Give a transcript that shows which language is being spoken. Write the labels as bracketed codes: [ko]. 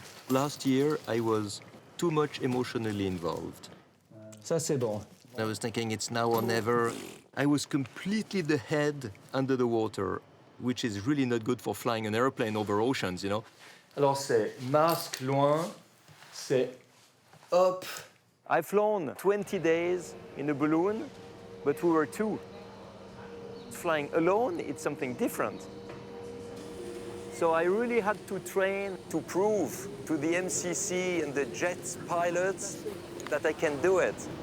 [en] Last year, I was too much emotionally involved. [fr] Ça, c'est bon. [en] I was thinking it's now or never. I was completely the head under the water, which is really not good for flying an airplane over oceans, you know. [fr] Alors c'est masque loin, c'est up. [en] I've flown 20 days in a balloon, but we were two. Flying alone, it's something different. So I really had to train to prove to the MCC and the jet pilots that I can do it.